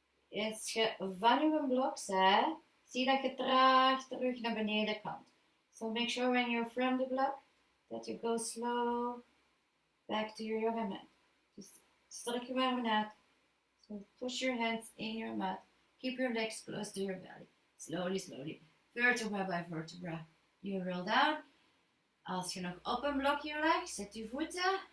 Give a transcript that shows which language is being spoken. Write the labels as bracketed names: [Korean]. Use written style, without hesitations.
[Dutch] Als je van je blok bent, zie dat je traag terug naar beneden komt. [English] So make sure when you're from the block, that you go slow back to your yoga mat. Just [Dutch] strek je armen uit. [English] So push your hands in your mat. Keep your legs close to your belly. Slowly, slowly. Vertebra by vertebra. You roll down. [Dutch] Als je nog op een blokje ligt, zet je voeten.